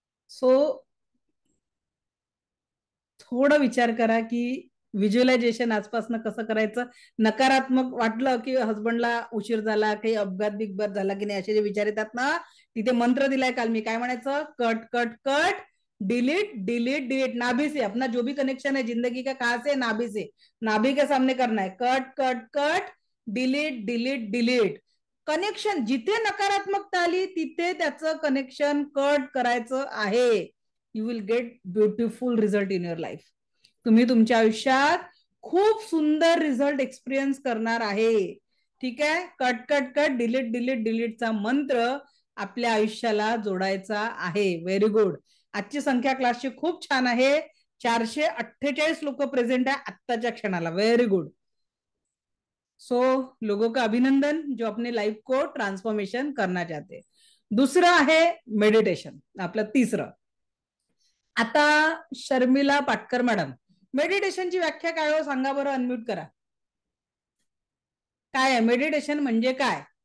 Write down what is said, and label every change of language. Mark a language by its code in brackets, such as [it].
[mr] So थोडं विचार करा की व्हिज्युअलायझेशन आजपासून कसं करायचं. नकारात्मक वाटलं की हसबंडला उशीर झाला, काही अपघात बिघात झाला की नाही, असे जे विचार येतात ना, तिथे मंत्र दिलाय काल मी. काय म्हणायचं? [en] Cut cut cut, delete delete delete. [hi] नाभि से अपना जो भी कनेक्शन है जिंदगी का, कहां से? नाभि से. नाभि के सामने करना है. [en] Cut cut cut, delete delete delete. [mr] Connection जिथे नकारात्मकता आली तिथे त्याचं कनेक्शन कट करायचं आहे. [en] You will get beautiful result in your life. [mr] तुम्ही तुमच्या आयुष्यात खूप सुंदर रिझल्ट एक्सपिरियन्स करणार आहे. ठीक आहे. Cut cut cut, delete delete डिलीटचा मंत्र आपल्या आयुष्याला जोडायचा आहे. [en] Very good. [mr] आजची संख्या क्लासची खूप छान आहे. 448 लोक प्रेझेंट आहे आत्ताच्या क्षणाला. [en] Very good. [hi] सो लोगों का अभिनंदन जो अपने लाइफ को ट्रांसफॉर्मेशन करना चाहते. [mr] दुसरं आहे मेडिटेशन, आपलं तिसरं. आता शर्मिला पाटकर मॅडम, मेडिटेशनची व्याख्या काय हो सांगा बरं. अनम्यूट करा. काय आहे मेडिटेशन म्हणजे काय?